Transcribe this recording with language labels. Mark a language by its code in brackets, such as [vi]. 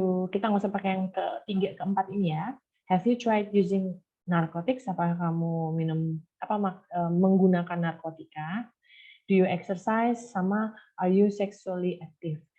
[id] Kita nggak usah pakai yang ketiga, keempat ini ya. [en] Have you tried using narcotics? [id] Apakah kamu menggunakan narkotika? [en] Do you exercise? [id] Sama [en] are you sexually active?